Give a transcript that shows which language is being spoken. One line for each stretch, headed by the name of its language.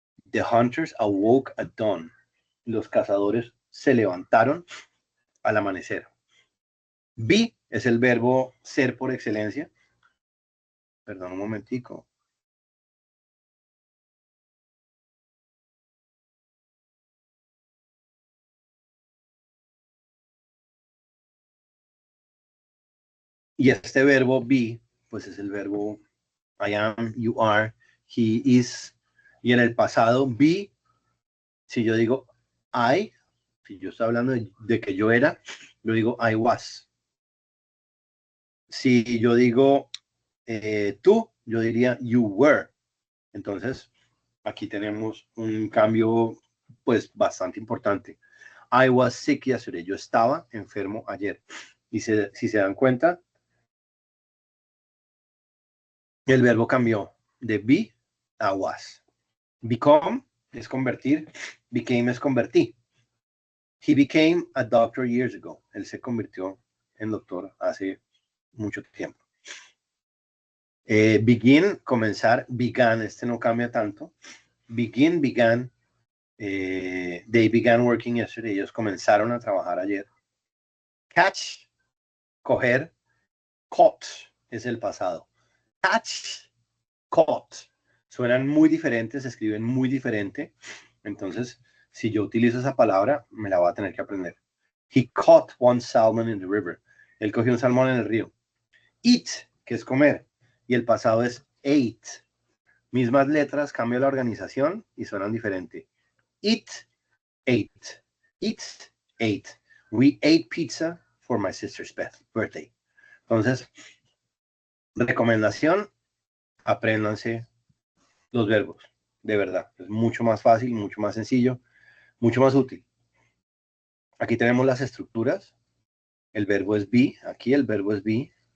English: The hunters awoke at dawn.
Spanish: Los cazadores se levantaron al amanecer. Be es el verbo ser por excelencia. Perdón un momentico. Y este verbo be, pues es el verbo
English: I am, you are, he is.
Spanish: Y en el pasado, be, si yo digo I, si yo estoy hablando de que yo era, yo digo I was. Si yo digo tú, yo diría you were. Entonces, aquí tenemos un cambio, pues, bastante importante.
English: I was sick yesterday.
Spanish: Yo estaba enfermo ayer. Y si se dan cuenta, el verbo cambió de be a was. Become es convertir, became es convertí.
English: He became a doctor years ago.
Spanish: Él se convirtió en doctor hace mucho tiempo. Begin, comenzar, began, este no cambia tanto.
English: Begin, began. They began working yesterday.
Spanish: Ellos comenzaron a trabajar ayer. Catch, coger. Caught es el pasado. Catch, caught. Suenan muy diferentes, se escriben muy diferente. Entonces, si yo utilizo esa palabra, me la voy a tener que aprender.
English: He caught one salmon in the river.
Spanish: Él cogió un salmón en el río. Eat, que es comer. Y el pasado es ate. Mismas letras, cambio la organización y suenan diferente.
English: Eat, ate. Eat, ate. We ate pizza for my sister's birthday.
Spanish: Entonces, recomendación, apréndanse los verbos, de verdad. Es mucho más fácil, mucho más sencillo, mucho más útil. Aquí tenemos las estructuras. El verbo es be, aquí el verbo es be.